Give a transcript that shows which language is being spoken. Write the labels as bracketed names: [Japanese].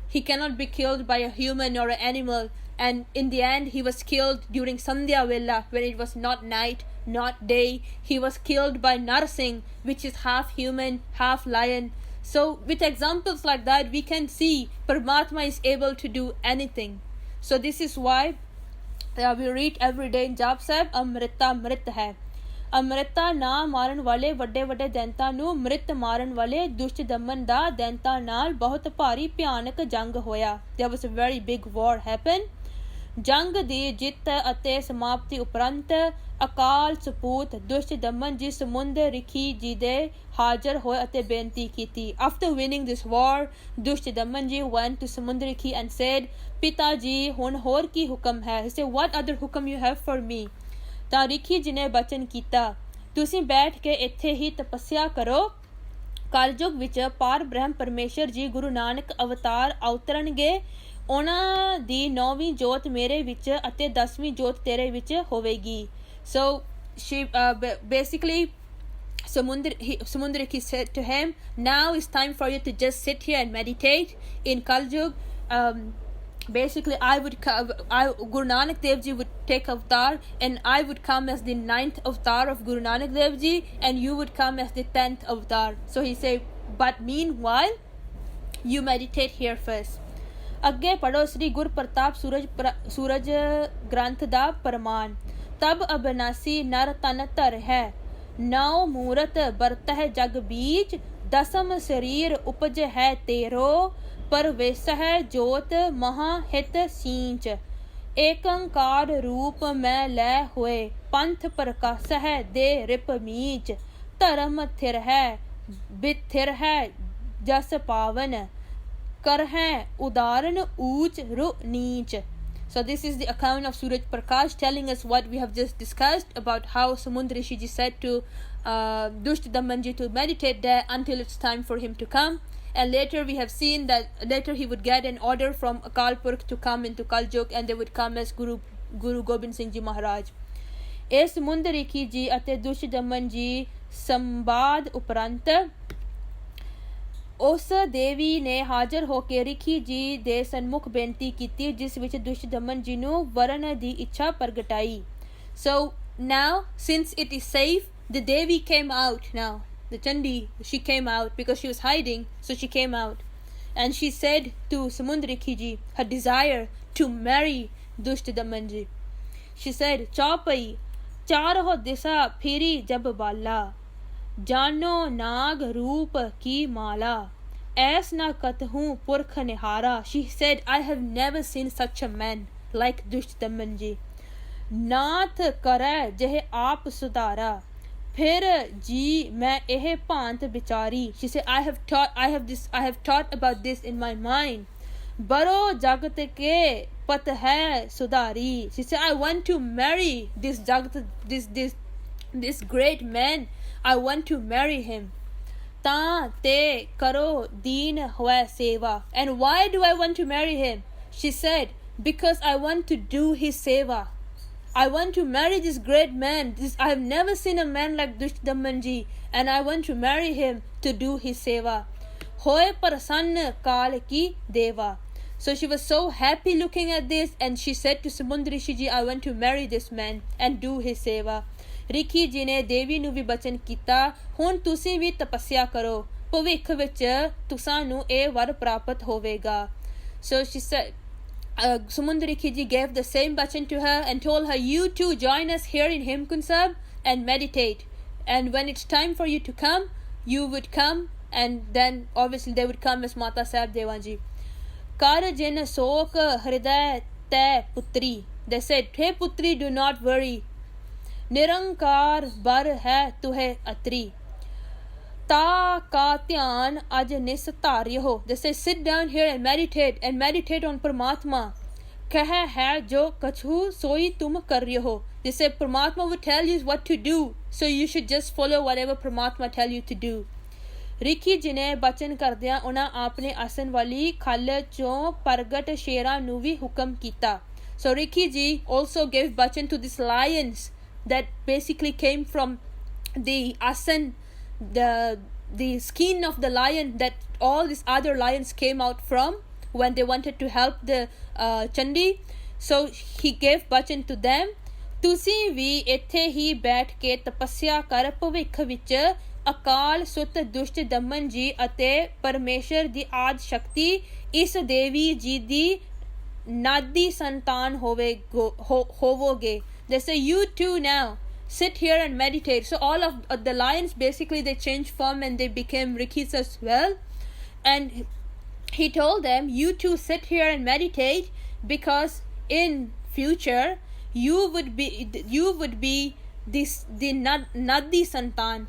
[English] He cannot be killed by a human or an animal. And in the end, he was killed during Sandhya Vela, when it was not night, not day. He was killed by Narsingh, which is half human, half lion. So with examples like that, we can see Paramatma is able to do anything. So this is why we read every day in Jap Sahib, [Braj] Amrita Mrit hai. [Punjabi] Amrita na maran wale ਵੱਡੇ ਵੱਡੇ ਦੈਂਤਾਂ ਨੂੰ ਮ੍ਰਿਤ ਮਾਰਨ ਵਾਲੇ ਦੁਸ਼ਟ ਦਮਨ ਦਾ ਦੈਂਤਾਂ ਨਾਲ ਬਹੁਤ ਭਾਰੀ ਭਿਆਨਕ ਜੰਗ ਹੋਇਆ. [English] There was a very big war happened. [Punjabi] ਜੰਗ ਦੀ ਜਿੱਤ ਅਤੇ ਸਮਾਪਤੀ ਉਪਰੰਤ ਅਕਾਲ ਸਪੂਤ ਦੁਸ਼ਟ ਦਮਨ ਜੀ ਸਮੁੰਦਰ ਰਿਖੀ ਜੀ ਦੇ ਹਾਜ਼ਰ ਹੋਏ ਅਤੇ ਬੇਨਤੀ ਕੀਤੀ. [English] After winning this war, Dusht Daman ji went to Samundar Rikhi and said, [Punjabi] ਪਿਤਾ ਜੀ ਹੁਣ ਹੋਰ ਕੀ ਹੁਕਮ ਹੈ? [English] He said, what other hukum you have for me? [Punjabi] ਤਾਂ ਰਿਖੀ ਜੀ ਨੇ ਬਚਨ ਕੀਤਾ, ਤੁਸੀਂ ਬੈਠ ਕੇ ਇੱਥੇ ਹੀ ਤਪੱਸਿਆ ਕਰੋ. ਕਲਯੁਗ ਵਿੱਚ ਪਾਰ ਬ੍ਰਹਮ ਪਰਮੇਸ਼ਰ ਜੀ ਗੁਰੂ ਨਾਨਕ ਅਵਤਾਰ ਅਵਤਰਨਗੇ. ਉਹਨਾਂ ਦੀ 9ਵੀਂ ਜੋਤ ਮੇਰੇ ਵਿੱਚ ਅਤੇ 10ਵੀਂ ਜੋਤ ਤੇਰੇ ਵਿੱਚ ਹੋਵੇਗੀ. [English] So she basically Samundriki said to him, now it's time for you to just sit here and meditate. In Kaljug, basically Guru Nanak Dev Ji would take avatar, and I would come as the 9th avatar of Guru Nanak Dev Ji, and you would come as the 10th avatar. So he said, but meanwhile you meditate here first. [Punjabi] ਅੱਗੇ ਪੜੋ ਸ੍ਰੀ ਗੁਰ ਪ੍ਰਤਾਪ ਸੂਰਜ ਗ੍ਰੰਥ ਦਾ ਪ੍ਰਮਾਣ. [Braj] ਤਬ ਅਬਨਾਸੀ ਨਰ ਤਨ ਧਰ ਹੈ, ਨੌ ਮੂਰਤ ਬਰਤ ਹੈ ਜਗ ਬੀਜ, ਦਸਮ ਸਰੀਰ ਉਪਜ ਹੈ ਤੇਰੋ, ਪਰਵੇਸ ਹੈ ਜੋਤ ਮਹਾ ਹਿਤ ਸੀਂਚ, ਏਕੰਕਾਰ ਰੂਪ ਮੈਂ ਲੈ ਹੋਏ, ਪੰਥ ਪ੍ਰਕਾਸ਼ ਹੈ ਦੇ ਰਿਪ ਮੀਚ, ਧਰਮ ਥਿਰ ਹੈ ਬਿਥਿਰ ਹੈ ਜਸ ਪਾਵਨ, ਕਰ ਹੈ ਉਦਾਰਨ ਊਚ ਰੂ ਨੀਚ. [English] So this is the account of Suraj Prakash telling us what we have just discussed about how Samundra Rishi ji said to Dushdamanji to meditate there until it's time for him to come. And later we have seen that later he would get an order from Akal Purkh to come into Kaljug, and they would come as Guru Gobind Singh Ji Maharaj. [Punjabi] ਇਸ Samundra Rishi ji ਅਤੇ Dushdaman ji ਸੰਵਾਦ ਉਪਰੰਤ ਉਸ ਦੇਵੀ ਨੇ ਹਾਜ਼ਰ ਹੋ ਕੇ ਰਿਖੀ ਜੀ ਦੇ ਸਨਮੁਖ ਬੇਨਤੀ ਕੀਤੀ, ਜਿਸ ਵਿੱਚ ਦੁਸ਼ਦਮਨ ਜੀ ਨੂੰ ਵਰਨ ਦੀ ਇੱਛਾ ਪ੍ਰਗਟਾਈ. [English] So now, since it is safe, the Devi came out now. The Chandi, she came out because she was hiding, so she came out. And she said to Samundra Rishi ji her desire to marry Dushdaman ji. She said, Chaupai, [Braj] चारहो दिशा फिरी जब बाला, जानो नाग रूप की माला, ऐस ना कतहूँ पुरख निहारा. [English] She said, I have never seen such a man like Dushdaman ji. [Braj] नाथ करे जहे आप सुधारा, फिर जी मैं एह भांत बिचारी. [English] She said, I have thought about this in my mind. [Braj] बरो जगत के पत है सुधारी. [English] She said, I want to marry this jagat, this great man. I want to marry him. [Braj] Ta te karo deen hoy seva. [English] And why do I want to marry him? She said, because I want to do his seva. I want to marry this great man. I have never seen a man like Dushdaman ji, and I want to marry him to do his seva. [Braj] Hoy prasann kaal ki deva. [English] So she was so happy looking at this, and she said to Samundra Rishi ji, I want to marry this man and do his seva. [Punjabi] Rikhi ਜੀ ਨੇ ਦੇਵੀ ਨੂੰ ਵੀ ਬਚਨ ਕੀਤਾ, ਹੁਣ ਤੁਸੀਂ ਵੀ ਤਪੱਸਿਆ ਕਰੋ, ਭਵਿੱਖ ਵਿੱਚ ਤੁਸਾਂ ਨੂੰ ਇਹ ਵਰ ਪ੍ਰਾਪਤ ਹੋਵੇਗਾ. [English] So she said, Samundra Rishi ji gave the same bachan to her and told her, you too join us here in Hemkund Sahib and meditate. And when it's time for you to come, you would come, and then obviously they would come as Mata Sahib Devan ji. [Braj] Kar jin sok hriday te putri. [English] They said, hey putri, do not worry. [Braj] निरंकार बर है तुहे अत्री ता का ध्यान अज निस धार्य हो. [English] They say sit down here and meditate on Paramatma. [Braj] कह है जो कछु सोई तुम कर्य हो. [English] They say Paramatma will tell you what to do, so you should just follow whatever Paramatma tell you to do. [Punjabi] Rikhi ਜੀ ਨੇ ਬਚਨ ਕਰਦਿਆਂ ਉਹਨਾਂ ਆਪਣੇ ਆਸਨ ਵਾਲੀ ਖਲ ਚੋਂ ਪ੍ਰਗਟ ਸ਼ੇਰਾਂ ਨੂੰ ਵੀ ਹੁਕਮ ਕੀਤਾ. [English] So Ricky ji also gave bachan to these lions that basically came from the asan, the skin of the lion that all these other lions came out from when they wanted to help the Chandi. So he gave bachan to them. [Punjabi] ਤੁਸੀਂ ਵੀ ਇੱਥੇ ਹੀ ਬੈਠ ਕੇ ਤਪੱਸਿਆ ਕਰ, ਭਵਿੱਖ ਵਿੱਚ ਅਕਾਲ ਸੁਤ ਦੁਸ਼ਟ ਦਮਨ ਜੀ ਅਤੇ ਪਰਮੇਸ਼ਰ ਦੀ ਆਦ ਸ਼ਕਤੀ ਇਸ ਦੇਵੀ ਜੀ ਦੀ ਨਾਦੀ ਸੰਤਾਨ ਹੋਵੋਗੇ. [English] They say you too now sit here and meditate. So all of the lions basically they changed form and they became Rikis as well. And he told them, you too sit here and meditate, because in future you would be the Nadi Santan.